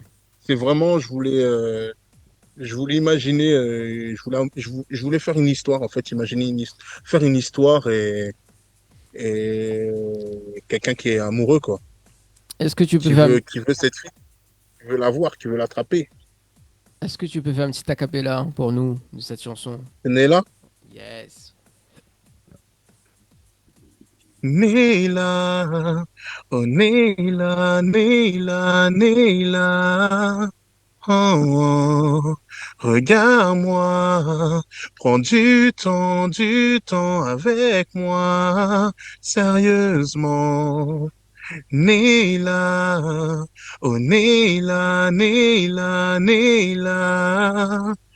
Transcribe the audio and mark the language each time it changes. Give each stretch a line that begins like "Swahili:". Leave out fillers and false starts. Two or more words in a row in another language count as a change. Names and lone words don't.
French: C'est vraiment, je voulais imaginer, je voulais faire une histoire, en fait, faire une histoire et quelqu'un qui est amoureux, quoi. Est-ce que tu peux qui veut cette fille, qui veut la voir, qui veut l'attraper. Est-ce que tu peux faire un petit acapella pour nous de cette chanson? Nella? Yes. Nella, oh Nella, Nella, Nella. Oh, regarde-moi, prends du temps avec moi, sérieusement. Nella, oh Nella, Nella, Nella.